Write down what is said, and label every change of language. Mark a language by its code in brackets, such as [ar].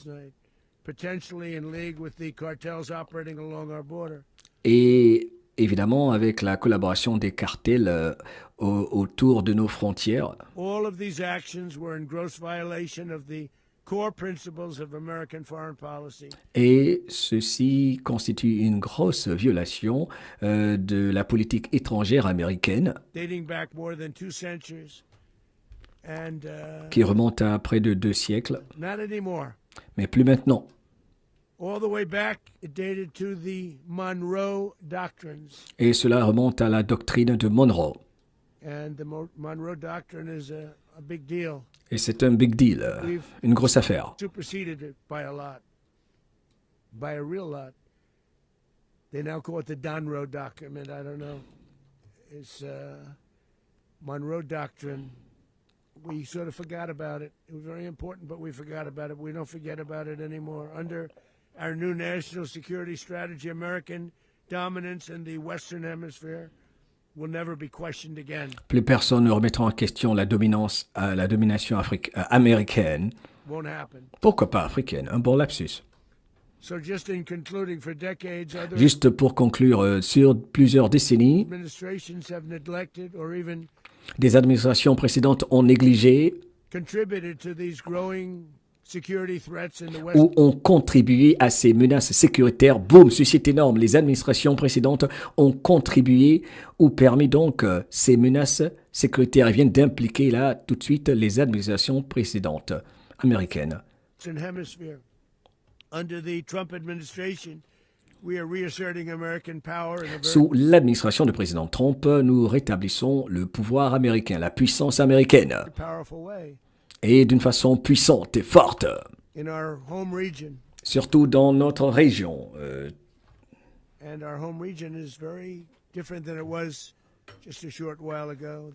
[en] night, potentially in league with the cartels operating along our border. [fr] Et évidemment, avec la collaboration des cartels autour de nos frontières. [en] All of these actions were in gross violation of the core principles of American foreign policy. [fr] Et ceci constitue une grosse violation de la politique étrangère américaine [en] Dating back more than 2 centuries. And [fr] qui remonte à près de 2 siècles, [en] not anymore. [fr] mais plus maintenant. [en] All the way back, it dated to the Monroe Doctrines. [fr] Et cela remonte à la doctrine de Monroe. [en] And the Monroe Doctrine is a big deal. [fr] Et c'est un big deal, une grosse affaire. [en] Superseded it by a lot. By a real lot. They now call it the Donroe Doctrine. I don't know. It's Monroe Doctrine. We sort of forgot about it. It was very important, but we forgot about it. We don't forget about it anymore. Under our new national security strategy, American dominance in the Western Hemisphere will never be questioned again. [fr] Plus personne ne remettra en question la domination américaine. [en] Won't happen. [fr] Pourquoi pas africaine? Un bon lapsus. [en] So just in concluding, for decades, other [fr] Juste pour conclure, sur plusieurs décennies, [en] administrations have neglected or even [fr] des administrations précédentes ont négligé [en] contributed to these growing security threats in the West. [fr] ou ont contribué à ces menaces sécuritaires. Boum, ceci est énorme. Les administrations précédentes ont contribué ou permis donc ces menaces sécuritaires. Ils viennent d'impliquer là tout de suite les administrations précédentes américaines. [en] Hemisphere. Under the Trump administration, we are reasserting American power in a very [fr] Sous l'administration du président Trump, nous rétablissons le pouvoir américain, la puissance américaine, [en] powerful way [fr] et d'une façon puissante et forte, [en] in our home region. [fr] surtout dans notre région. [en] And our home region is very different than it was just a short while ago.